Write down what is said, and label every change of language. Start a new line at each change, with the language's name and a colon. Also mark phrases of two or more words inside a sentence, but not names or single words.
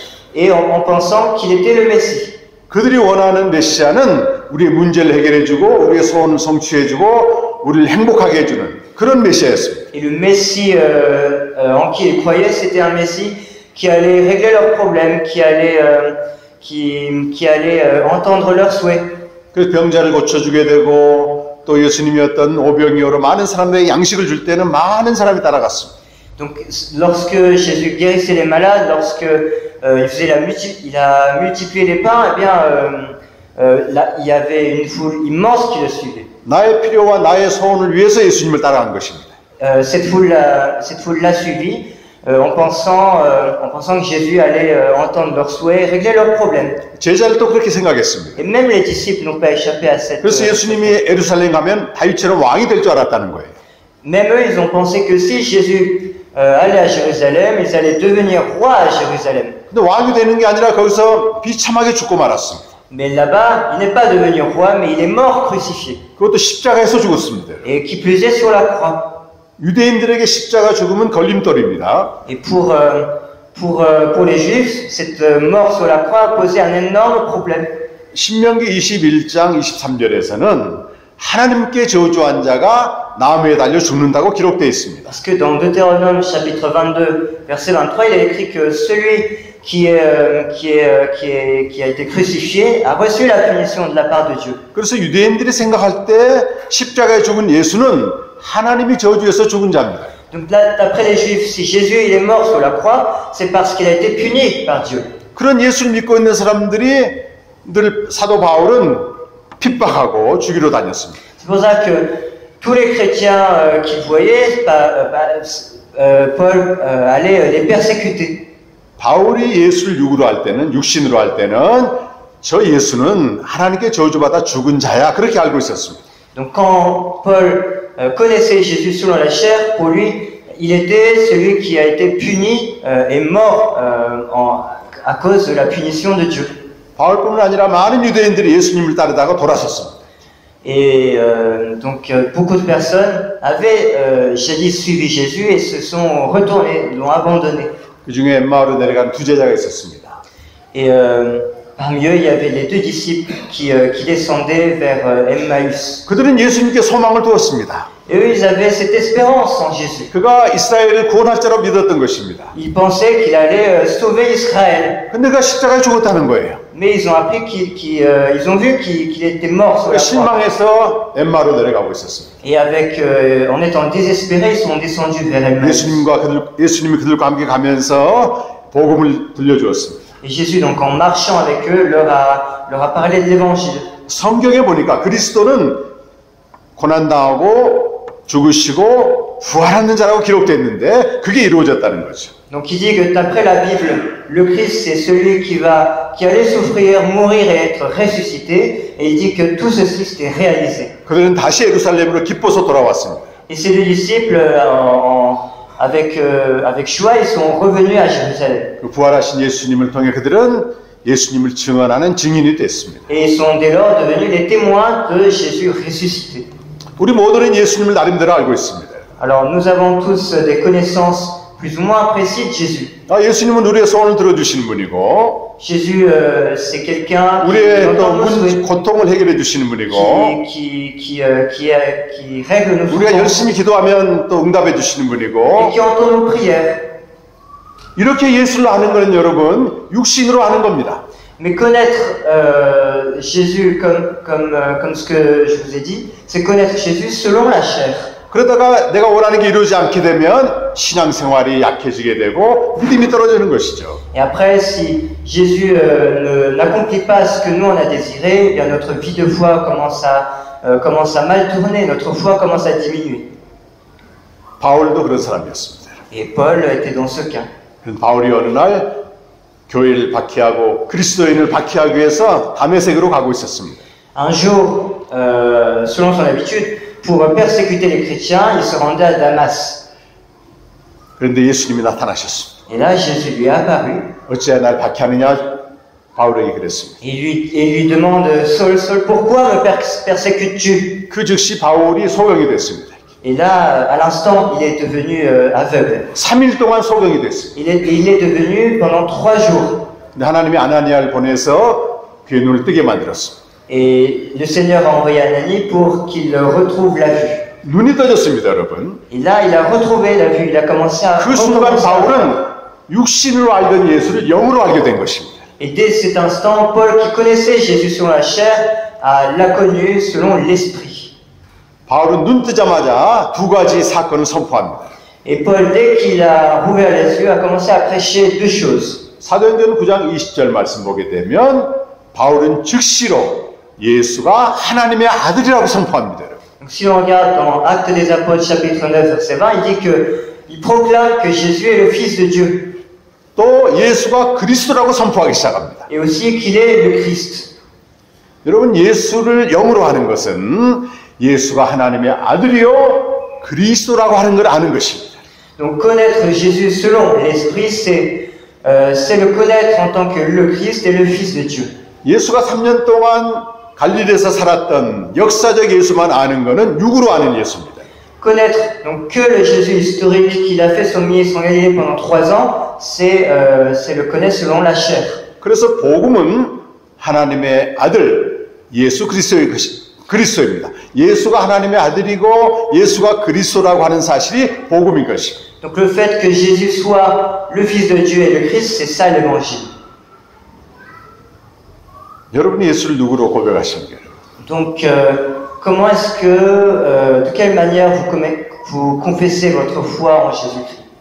French: Et en pensant qu'il était le Messie.
Korean: 그들이 원하는 메시아는 우리의 문제를 해결해주고 우리의 소원을 성취해주고 우리를 행복하게 해주는 그런 메시아였습니다.
French: Et le Messie en qui ils croyaient, c'était un Messie qui allait régler leurs problèmes, qui allait entendre leurs souhaits.
Korean: 그래서 병자를 고쳐주게 되고 또 예수님이 어떤 오병이어로 많은 사람들에게 양식을 줄 때는 많은 사람이 따라갔습니다.
French: Donc, lorsque Jésus guérissait les malades, lorsque il a multiplié les pains, eh bien, là, il y avait une foule immense qui le suivait.
Korean: 나의 필요와 나의 소원을 위해서 예수님을 따라간 것입니다.
French: Cette foule l'a suivi en pensant que Jésus allait entendre leurs souhaits et régler leurs problèmes.
Korean: 제자들도 그렇게 생각했습니다.
French: Et même les disciples n'ont pas échappé à cette.
Korean: 그래서 예수님이 예루살렘 가면 다윗처럼 왕이 될 줄 알았다는 거예요.
French: Même eux, ils ont pensé que si Jésus allait à Jérusalem, ils allaient devenir rois à Jérusalem.
Korean: 근데 왕이 되는 게 아니라 거기서 비참하게 죽고 말았습니다.
French: Mais là-bas, il n'est pas devenu roi, mais il est mort crucifié.
Korean: 그것도 십자가에서 죽었습니다.
French: Et qui plus est sur la croix.
Korean: 유대인들에게 십자가 죽음은 걸림돌입니다.
French: Et pour les Juifs, cette mort sur la croix a posé un énorme problème.
Korean: 신명기 21장 23절에서는 하나님께 저주한 자가 나무에 달려 죽는다고 기록되어 있습니다.
French: Parce que dans Deutéronome chapitre 22, verset 23, il est écrit que celui qui a été crucifié a reçu la punition de la part de Dieu.
Korean: 그래서 유대인들이 생각할 때 십자가에 죽은 예수는 하나님이 저주해서 죽은 자입니다.
French: Donc là, d'après les Juifs, si Jésus il est mort sur la croix, c'est parce qu'il a été puni par Dieu.
Korean: 그런 예수를 믿고 있는 사람들이 늘 사도 바울은 핍박하고 죽이러 다녔습니다.
French: C'est pour ça que tous les chrétiens qui voyaient, Paul allait les persécuter.
Korean: 바울이 예수를 육으로 할 때는 육신으로 할 때는 저 예수는 하나님께 저주받아 죽은 자야 그렇게 알고 있었습니다.
French: Donc quand Paul connaissait Jésus selon la chair, pour lui, il était celui qui a été puni et mort à cause de la punition de Dieu.
Korean: 바울뿐만 아니라 많은 유대인들이 예수님을 따르다가 돌아섰습니다.
French: Et donc beaucoup de personnes avaient jadis suivi Jésus et se sont retournés, l'ont abandonné.
Korean: 그 중에 엠마오로 내려간 두 제자가 있었습니다.
French: Et parmi eux, il y avait les 2 disciples qui descendaient vers Emmaüs.
Korean: 그들은 예수님께 소망을 두었습니다.
French: Et eux, ils avaient cette espérance en Jésus.
Korean: 그가 이스라엘을 구원할 자로 믿었던 것입니다.
French: Ils pensaient qu'il allait sauver Israël.
Korean: 근데 그가 십자가에 죽었다는 거예요.
French: mais ils ont appris ils ont vu qu'il était mort sur la croix.
Korean: 실망해서 엠마로 내려가고 있었습니다.
French: Et en étant désespérés, ils sont descendus vers Emmaüs.
Korean: 예수님이 그들과 함께 가면서 복음을 들려주었습니다.
French: Et Jésus, donc en marchant avec eux, leur a parlé de l'évangile.
Korean: 성경에 보니까 그리스도는 고난당하고 죽으시고 부활하는 자라고 기록되어 그게 이루어졌다는 거죠.
French: Donc il dit que d'après la Bible, le Christ c'est celui qui allait souffrir, mourir et être ressuscité. Et il dit que tout ceci s'était réalisé.
Korean: 그들은 다시 예루살렘으로 기뻐서 돌아왔습니다.
French: Et ces deux disciples, avec joie, ils sont revenus à Jérusalem.
Korean: 그 부활하신 예수님을 통해 그들은 예수님을 증언하는 증인이 됐습니다.
French: Et ils sont dès lors devenus les témoins de Jésus ressuscité.
Korean: 우리 모두는 예수님을 나름대로 알고 있습니다.
French: Alors nous avons tous des connaissances plus ou moins précises de Jésus.
Korean: 예수님은 우리의 소원을 들어주시는 분이고,
French: Jésus, c'est quelqu'un
Korean: 우리의 또 고통을 해결해 주시는 분이고,
French: qui règle nos
Korean: 우리가
French: souffrances
Korean: 열심히 기도하면 또 응답해 주시는
French: et
Korean: 분이고,
French: qui entend nos prières.
Korean: 이렇게 예수를 아는 것은 여러분 육신으로 아는 겁니다.
French: Mais connaître Jésus comme ce que je vous ai dit, c'est connaître Jésus selon la chair.
Korean: 그러다가 내가 원하는 게 이루어지지 않게 되면 신앙생활이 약해지게 되고 믿음이 떨어지는 것이죠.
French: Et après, si Jésus n'accomplit pas ce que nous on a désiré, eh bien notre vie de foi commence à mal tourner, notre foi commence à diminuer.
Korean: 바울도 그런 사람이었습니다.
French: Et Paul était dans ce cas.
Korean: 바울이 어느 날 교회를 박해하고 그리스도인을 박해하기 위해서 다메섹으로 가고 있었습니다.
French: Un jour, selon son habitude, pour persécuter les chrétiens, il se rendait à Damas.
Korean: 그런데 예수님이 나타나셨습니다.
French: Et là, Jésus lui est apparu.
Korean: 어찌하여 날 박해하느냐? 바울에게 그랬습니다.
French: Et lui demande, Saul, Saul, pourquoi me persécutes-tu?
Korean: 그 즉시 바울이 소경이 됐습니다.
French: Et là, à l'instant, il est devenu aveugle.
Korean: 3일 동안 소경이 됐습니다.
French: Il est devenu pendant 3 jours.
Korean: 근데 하나님이 아나니아를 보내서 그의 눈을 뜨게 만들었습니다.
French: Et le Seigneur a envoyé Ananie pour qu'il retrouve la vue.
Korean: 눈이 떠졌습니다, 여러분.
French: Et là, il a retrouvé la vue. Il a commencé à
Korean: 그 순간 바울은 육신으로 알던 예수를 영으로 알게 된 것입니다.
French: Et dès cet instant, Paul, qui connaissait Jésus selon la chair, l'a connu selon l'esprit.
Korean: 바울은 눈 뜨자마자 2가지 사건을 선포합니다.
French: Et Paul, dès qu'il a rouvert les yeux, a commencé à prêcher 2 choses.
Korean: 사도행전 9장 20절 말씀 보게 되면 바울은 즉시로 예수가 하나님의 아들이라고 선포합니다.
French: Donc, si on regarde dans Actes des Apôtres, chapitre 9, verset 20, il dit qu'il proclame que Jésus est le Fils de Dieu.
Korean: 또 예수가 그리스도라고 선포하기 시작합니다.
French: Et aussi qu'il est le Christ.
Korean: 여러분, 예수를 영으로 하는 것은 예수가 하나님의 아들이요 그리스도라고 하는 걸 아는 것입니다.
French: Donc connaître Jésus selon l'Esprit, c'est le connaître en tant que le Christ et le Fils de Dieu.
Korean: 예수가 3년 동안 갈릴리에서 살았던 역사적 예수만 아는 것은 육으로 아는 예수입니다.
French: Connaître donc que le Jésus historique qu'il a fait son ministère en Galilée pendant 3 ans, c'est le connaître selon la chair.
Korean: 그래서 복음은 하나님의 아들 예수 그리스도입니다. 예수가 하나님의 아들이고 예수가 그리스도라고 하는 사실이 복음인 것입니다.
French: Donc le fait que Jésus soit le Fils de Dieu et le Christ, c'est ça l'évangile.
Korean: 여러분이 예수를 누구로 고백하십니까?
French: Donc comment est-ce que, de quelle manière vous confessez votre foi en Jésus-Christ?